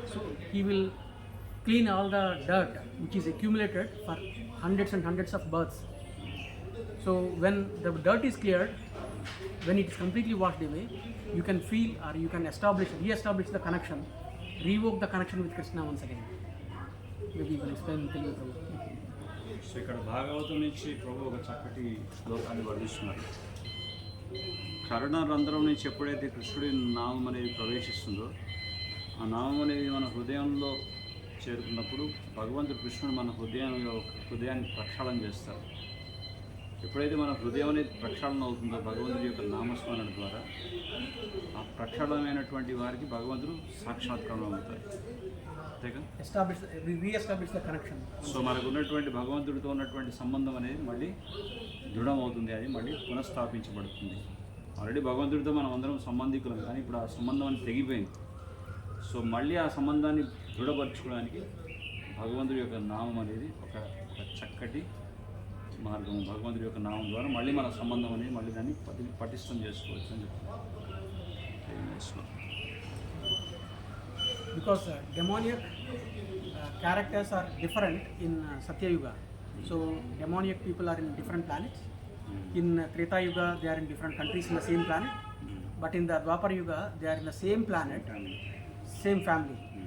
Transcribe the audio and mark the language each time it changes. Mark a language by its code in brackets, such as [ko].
[en] So he will clean all the dirt which is accumulated for hundreds and hundreds of births. So when the dirt is cleared, when it is completely washed away, you can feel or you can re-establish the connection, revoke the connection with Krishna once again. Maybe you can explain Telugu Prabhu. [te] So ఇక్కడ భాగవతం నుంచి ప్రభు ఒక చక్కటి శ్లోకాన్ని వర్ణిస్తున్నారు. కరుణ రంధ్రం నుంచి ఎప్పుడైతే కృష్ణుడి నామం అనేది ప్రవేశిస్తుందో ఆ నామం అనేది మన హృదయంలో చేరుకున్నప్పుడు భగవంతుడు కృష్ణుడు మన హృదయాన్ని ప్రక్షాళన చేస్తారు. ఎప్పుడైతే మన హృదయం అనేది ప్రక్షాళన అవుతుందో భగవంతుడి యొక్క నామస్మరణ ద్వారా ఆ ప్రక్షాళనమైనటువంటి వారికి భగవంతుడు సాక్షాత్కారం అవుతారు. అంతేగా? [en] Reestablish the connection. [te] సో మనకు ఉన్నటువంటి భగవంతుడితో ఉన్నటువంటి సంబంధం అనేది మళ్ళీ దృఢం అవుతుంది, అది మళ్ళీ పునఃస్థాపించబడుతుంది. ఆల్రెడీ భగవంతుడితో మనం అందరం సంబంధికులం, కానీ ఇప్పుడు ఆ సంబంధం అనేది తెగిపోయింది. సో మళ్ళీ ఆ సంబంధాన్ని దృఢపరచుకోవడానికి భగవంతుడి యొక్క నామం అనేది ఒక చక్కటి మార్గం. భగవంతుడి యొక్క నామం ద్వారా మళ్ళీ మన సంబంధం అనేది మళ్ళీ దాన్ని పటిష్టం చేసుకోవచ్చు అని చెప్తాను. [en] Because demoniac characters are different in Satya Yuga. So demoniac people are in different planets. In Treta Yuga they are in different countries in the same planet. But in the Dwapar Yuga they are in the same planet, same family.